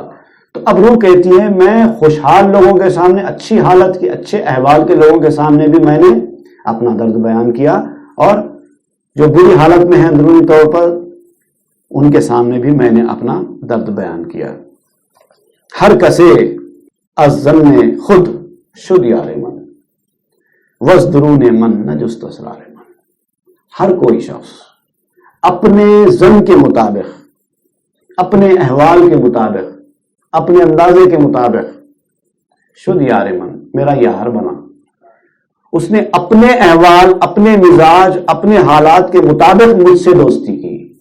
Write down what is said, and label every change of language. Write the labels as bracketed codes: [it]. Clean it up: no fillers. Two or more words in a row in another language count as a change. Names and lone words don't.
[ur] تو اب روح کہتی ہے میں خوشحال لوگوں کے سامنے، اچھی حالت کے، اچھے احوال کے لوگوں کے سامنے بھی میں نے اپنا درد بیان کیا، اور جو بری حالت میں ہیں اندرونی طور پر ان کے سامنے بھی میں نے اپنا درد بیان کیا. [fa] ہر کسے از ظن خود شد یار من، وز درون من نہ جست اسرار من. [ur] ہر کوئی شخص اپنے ظن کے مطابق، اپنے احوال کے مطابق، اپنے اندازے کے مطابق [fa] شد یار من، [ur] میرا یار بنا. اس نے اپنے احوال، اپنے مزاج، اپنے حالات کے مطابق مجھ سے دوستی کی.